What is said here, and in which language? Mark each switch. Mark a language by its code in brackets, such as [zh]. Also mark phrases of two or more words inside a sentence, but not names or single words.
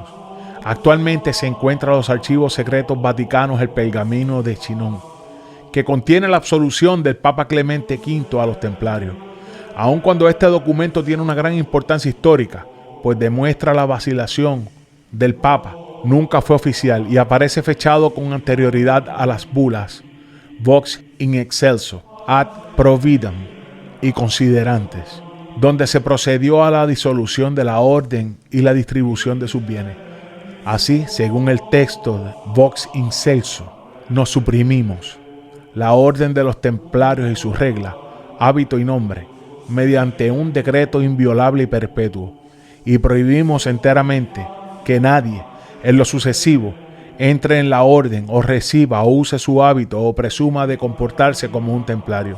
[es] Actualmente se encuentran los archivos secretos vaticanos el pergamino de Chinon, que contiene la absolución del Papa Clemente V a los templarios, aun cuando este documento tiene una gran importancia histórica, pues demuestra la vacilación del Papa, nunca fue oficial y aparece fechado con anterioridad a las bulas, vox in excelso, ad providam y considerantes, donde se procedió a la disolución de la orden y la distribución de sus bienes. Así, según el texto de vox in excelso, nos suprimimos la orden de los templarios y sus reglas, hábito y nombre, mediante un decreto inviolable y perpetuo, y prohibimos enteramente que nadie, en lo sucesivo, entre en la orden o reciba o use su hábito o presuma de comportarse como un templario.